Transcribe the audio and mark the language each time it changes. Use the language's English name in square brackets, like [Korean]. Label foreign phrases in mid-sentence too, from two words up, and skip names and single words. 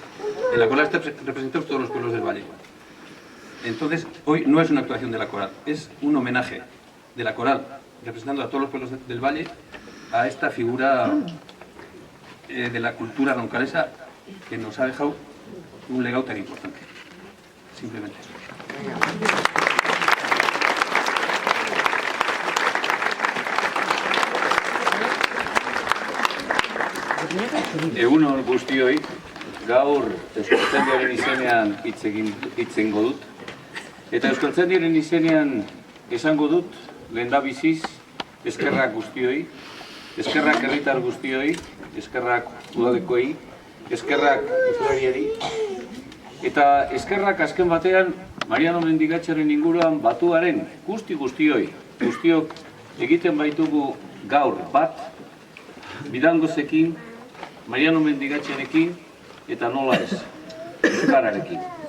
[Spanish] En la coral representamos todos los pueblos del Valle. Entonces, hoy no es una actuación de la coral, es un homenaje de la coral, representando a todos los pueblos del Valle, a esta figura de la cultura roncalesa que nos ha dejado un legado tan importante. Simplemente eso. [Basque] Egunon guztioi, gaur Euskaltzaindiaren izenean hitz egingo dut. Eta Euskaltzaindiaren izenean esango dut, lehendabiziz, eskerrak guztioi, eskerrak herritar guztioi, eskerrak udadekoei, eskerrak usurariari, eta eskerrak azken batean Mariano Mendigatxaren inguruan batuaren guztioi, guztiok egiten baitugu gaur bat, Bidangozekin Mariano Mendigatxearekin eta nola ez, euskararekin.